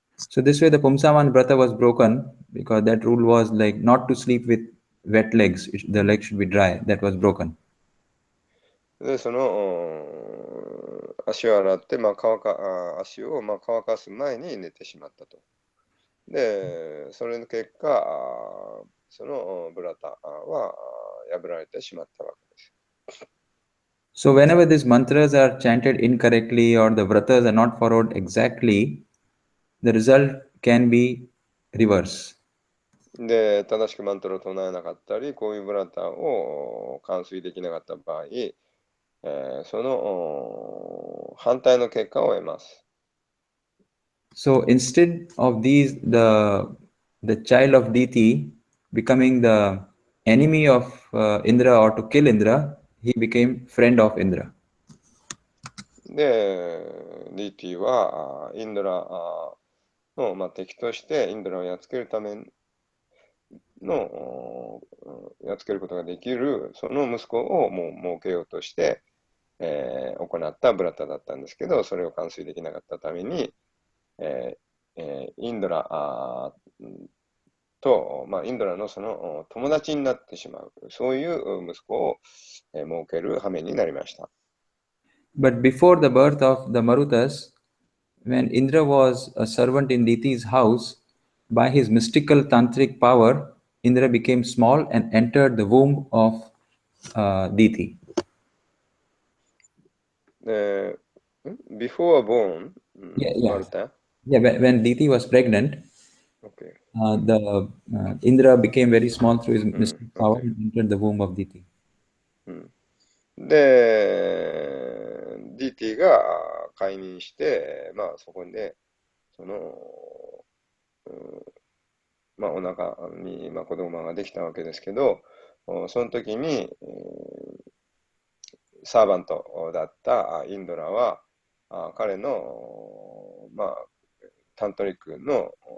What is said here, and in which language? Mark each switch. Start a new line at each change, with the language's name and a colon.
English: So this way, the Pumsavan Brata was broken because that rule was like not to sleep with wet legs. The legs should be dry. That was broken.
Japanese: で、その足を洗って、足を乾かす前に寝てしまったと。で、それの結果、そのブラタは破られてしまったわけです。
English: So whenever these mantras are chanted incorrectly or the vratas are not followed exactly, the result can be reverse.
Japanese: で、正しくマントラを唱えなかったり、こういうブラタを完遂できなかった場合、その反対の結果を得ます。
English: So instead of these, the child of Diti becoming the enemy of Indra or to kill Indra, he became friend of Indra.
Japanese: で、DT はインドラの、敵としてインドラをやっつけるためのやっつけることができるその息子をもう設けようとして、行ったブラタだったんですけど、それを完遂できなかったために、インドラと、インドラのその友達になってしまう、そういう息子を設ける羽目になりました。
English: But before the birth of the Marutas, when Indra was a servant in Diti's house, by his mystical tantric power, Indra became small and entered the womb of Diti. Before born, Yeah. Maruta? Yeah, when Diti was pregnant, Okay. the Indra became very small through his mystic power Okay. and entered the womb of Diti.
Japanese: で、DT が解任して、そこで、その、お腹に、子供ができたわけですけど、その時に、サーバントだったインドラは、彼の、タントリックの、